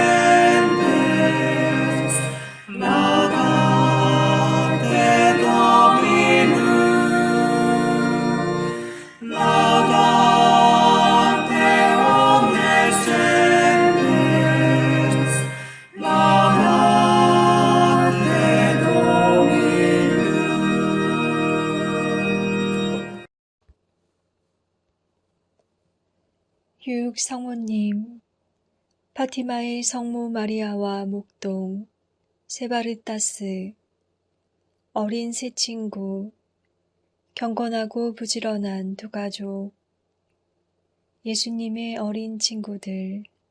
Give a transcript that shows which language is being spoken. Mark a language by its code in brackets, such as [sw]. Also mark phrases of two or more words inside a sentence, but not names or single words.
[la] gentes, laudate Dominum, laudate omnes gentes, laudate Dominum. [ko] 유육 성모님, 파티마의 성모 마리아와 목동, 세바르타스, 어린 새 친구, 경건하고 부지런한 두 가족, 예수님의 어린 친구들.